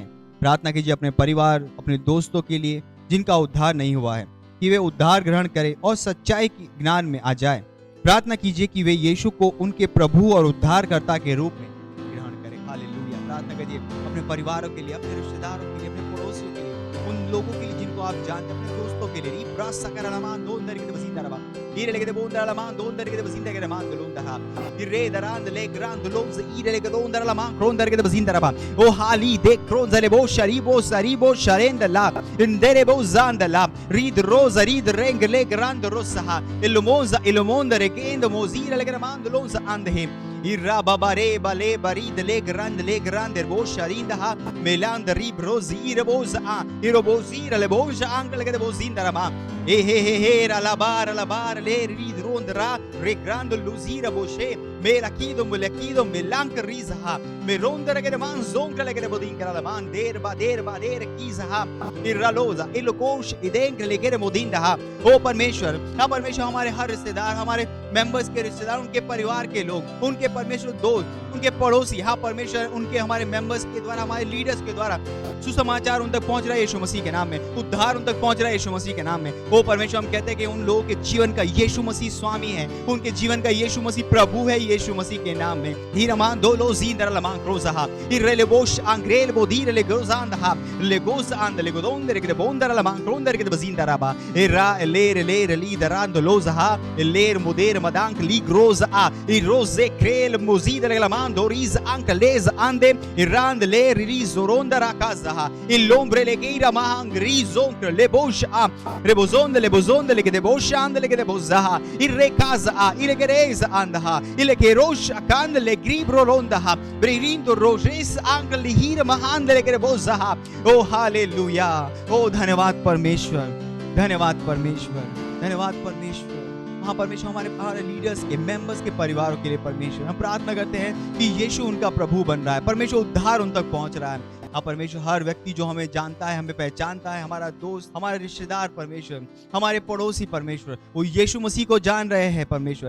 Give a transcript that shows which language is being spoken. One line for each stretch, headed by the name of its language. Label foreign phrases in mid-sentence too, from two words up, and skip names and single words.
Hindi: प्रार्थना कीजिए अपने परिवार, अपने दोस्तों के लिए जिनका उद्धार नहीं हुआ है, कि वे उद्धार ग्रहण करें और सच्चाई के ज्ञान में आ जाए। प्रार्थना कीजिए कि वे यीशु को उनके प्रभु और उद्धारकर्ता के रूप में ग्रहण करें। हालेलुया। प्रार्थना कीजिए अपने परिवारों के लिए, अपने रिश्तेदारों के लिए, अपने पड़ोसियों के लिए, उन लोगों के लिए जिनको आप जानते हैं, अपने दोस्तों के लिए। ओ हाली दे क्रोंजले बो शरीबो सरीबो शरेंदला इंदरे बो जानदला रीद रोज रीद रेंग ले ग्रांद रोसहा इलमोजा इलमोंदरे गेंद मोजीर ले ग्रांद लोज आंदहे Irra babare bale barid le grande bo sharinda meland rib rozire boza irobozira le boja angle de bozinda ma he la bar le rid rondra re grande luzira boshe me lakido melank riza me rondra ke man zonkle ke bodin kala man der bader kiza irra loza elokosh idenk le ke modinda ओ परमेश्वर, हाँ परमेश्वर, हमारे हर रिश्तेदार, हमारे मेंबर्स के रिश्तेदार, उनके परिवार के लोग, उनके परमेश्वर दोस्त, उनके पड़ोसी, हाँ परमेश्वर, उनके हमारे मेंबर्स के द्वारा, हमारे लीडर्स के द्वारा सुसमाचार उन तक पहुंच रहा है यीशु मसीह के नाम में, उद्धार उन तक पहुंच रहा है यीशु मसीह के नाम में। ओ परमेश्वर, हम कहते हैं कि उन लोगों के जीवन का यीशु मसीह स्वामी है, उनके जीवन का यीशु मसीह प्रभु है यीशु मसीह के नाम में। हीरमान दोलो जींदर लमान क्रोज़हा इरले बोश आंग्रेल बोदीर ले ग्रोज़ांदहा ले गोस आंद ले गोदोंदर के बोंदर लमान क्रोंदर के बजींदराबा इरा लेर ली दरांद लोज़हा लेर मुदेर मदांक ली ग्रोज़ा इरोज़े क्रेल मुजीद ले लमान दोरीज अंक लेज आंदे इरांद ले रिलीज रोंदर आकाज़हा इलोम्ब्रे ले गिरा मांग रिज़ोंक ले बोश आ रेबोज़ोंद ले के दे बोश आंद ले के दे बोज़हा इरे काज़ा इले गेरेज आंदहा इले के रोश आकांद ले ग्रीब्रो रोंदहा ब्रिरिंदो रोजेस अंक लिहीर महांद ले के दे बोज़हा। ओ हालेलुया। ओ धन्यवाद परमेश्वर, धन्यवाद परमेश्वर, धन्यवाद परमेश्वर। हाँ परमेश्वर, हमारे लीडर्स के, मेंबर्स के परिवारों के लिए परमेश्वर हम प्रार्थना करते हैं कि यीशु उनका प्रभु बन रहा है, परमेश्वर उद्धार उन तक पहुंच रहा है। हाँ परमेश्वर, हर व्यक्ति जो हमें जानता है, हमें पहचानता है, हमारा दोस्त, हमारे रिश्तेदार परमेश्वर, हमारे पड़ोसी परमेश्वर, वो यीशु मसीह को जान रहे हैं परमेश्वर।